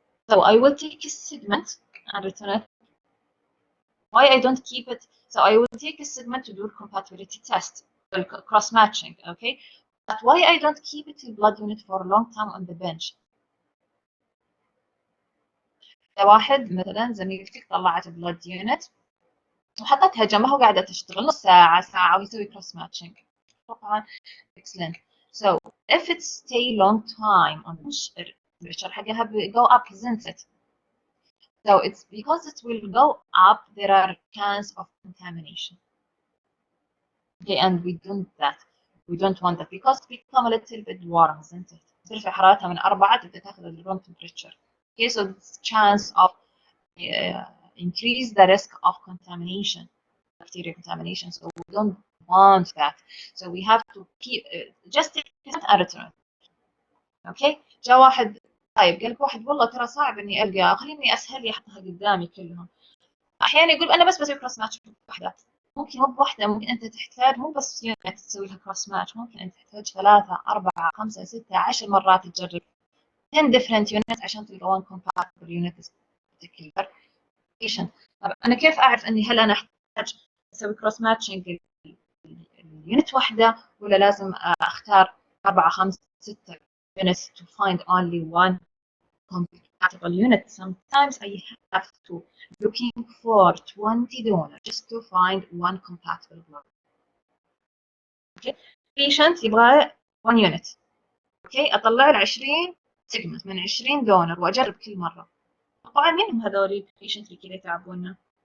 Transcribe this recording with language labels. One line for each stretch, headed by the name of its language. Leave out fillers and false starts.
English: So I will take a segment and return it. Why I don't keep it? So I will take a segment to do a compatibility test, cross matching, okay? But why I don't keep it in blood unit for a long time on the bench?
Arabic: إذا واحد مثلا زميلتك طلعت بلاد يونت وحطتها جنبها وقاعدة تشتغل نص ساعة ساعة ويسوي cross matching.
English: طبعا excellent. So if it stay long time on the temperature حقها go up, isn't it? So it's because it will go up, there are chance of contamination. Okay, and we don't want that because it become a little bit warm, isn't it?
Arabic: ترفع حرارتها من 4 تبدأ تاخذ ال room temperature.
English: Okay, so it's chance of increase the risk of contamination, bacterial contamination. So we don't want that. So we have to keep just take it and return.
Arabic: Okay, جاء واحد طيب قال لك واحد والله ترى صعب اني القى، خليني اسهل لي احطها قدامي كلهم. احيانا يقول انا بس بسوي كروس ماتش بوحده، ممكن مو بوحده، ممكن انت تحتاج مو بس يونت تسوي لها كروس ماتش، ممكن انت تحتاج 3 4 5 6 10 مرات تجرب 10
English: different units
Arabic: عشان تلقى
English: one compatible unit particular patient.
Arabic: طب انا كيف اعرف اني هل انا احتاج اسوي كروس ماتشنج اليونت واحده ولا لازم اختار 4 5 6
English: units to find only one compatible unit? Sometimes I have to looking for 20 donors just to find one compatible blood. Okay.
Arabic: Patient يبغى 1 unit. اوكي اطلع له 20 سيجمنت من 20 دونر واجرب كل مره. طبعا مين هم هذول البيشنت اللي كذا يتعبونا؟